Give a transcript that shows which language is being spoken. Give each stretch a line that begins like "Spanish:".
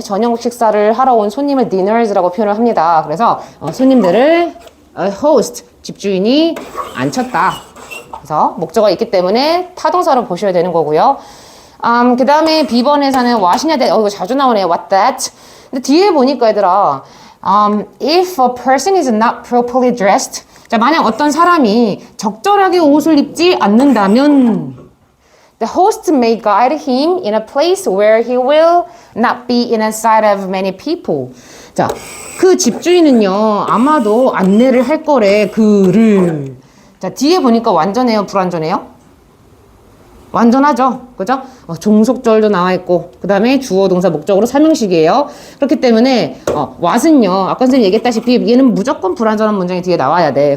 Korean: 저녁 식사를 하러 온 손님을 dinners라고 표현을 합니다. 그래서 손님들을 host, 집주인이 앉혔다. 그래서 목적어가 있기 때문에 타동사로 보셔야 되는 거고요. 그 다음에 B번에서는 what이냐 that, 이거 자주 나오네요. what that. 근데 뒤에 보니까 얘들아
English: if a person is not properly dressed,
Korean: 자, 만약 어떤 사람이 적절하게 옷을 입지 않는다면
English: the host may guide him in a place where he will not be in a sight of many people.
Korean: 자, 그 집주인은요 아마도 안내를 할 거래 그를. 자, 뒤에 보니까 완전해요 불완전해요? 완전하죠. 그죠? 종속절도 나와 있고 그 다음에 주어 동사 목적으로 삼형식이에요. 그렇기 때문에 what은요 아까 선생님 얘기했다시피 얘는 무조건 불완전한 문장이 뒤에 나와야 돼.